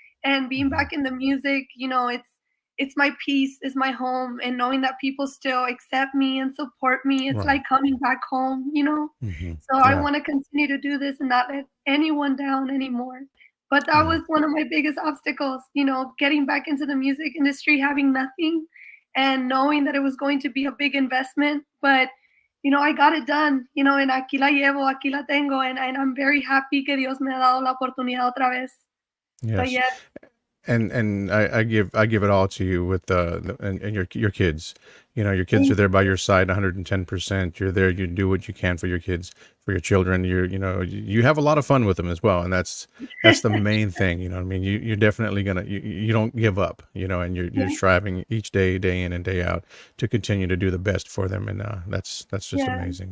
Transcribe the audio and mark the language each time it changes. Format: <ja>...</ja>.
<en>And being back in the music, it's my peace, it's my home, and knowing that people still accept me and support me, it's like coming back home, So I want to continue to do this and not let anyone down anymore. But that was one of my biggest obstacles, getting back into the music industry, having nothing, and knowing that it was going to be a big investment. But I got it done, and</en> <es>aquí la llevo, aquí la tengo,</es> <en>and I'm very happy</en> <es>que Dios me ha dado la oportunidad otra vez.</es> <en>Yes. But yeah. And I give it all to you with and your kids. Your kids are there by your side 110%. You're there, you do what you can for your kids, for your children. You have a lot of fun with them as well, and that's the main thing. I mean, you're definitely you don't give up, and you're striving each day in and day out to continue to do the best for them, and that's just amazing.</en>